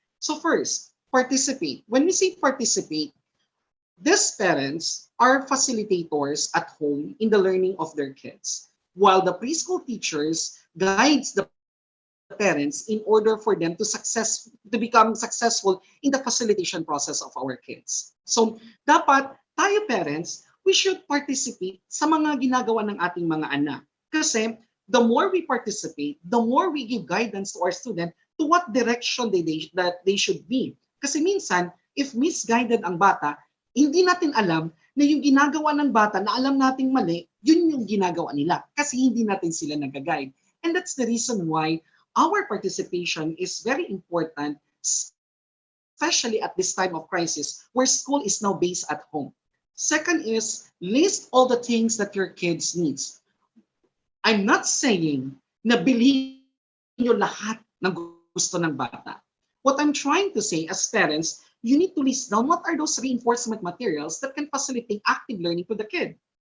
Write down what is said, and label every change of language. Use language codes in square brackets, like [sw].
[en] So first, participate. When we say participate, these parents are facilitators at home in the learning of their kids, while the preschool teachers guides the parents in order for them to become successful in the facilitation process of our kids. [tl] So, dapat tayo parents, [en] we should participate [tl] sa mga ginagawa ng ating mga anak. [en] Kasi the more we participate, the more we give guidance to our student to what direction that they should be. [tl] Kasi minsan, [en] if misguided [tl] ang bata, hindi natin alam na yung ginagawa ng bata na alam nating mali, yun yung ginagawa nila kasi hindi natin sila nag-guide. [en] And that's the reason why our participation is very important, especially at this time of crisis where school is now based at home. Second is list all the things that your kids needs. I'm not saying [tl] na bilhin nyo lahat ng gusto ng bata. [en] What I'm trying to say as parents, you need to list down what are those reinforcement materials that can facilitate active learning to the kid.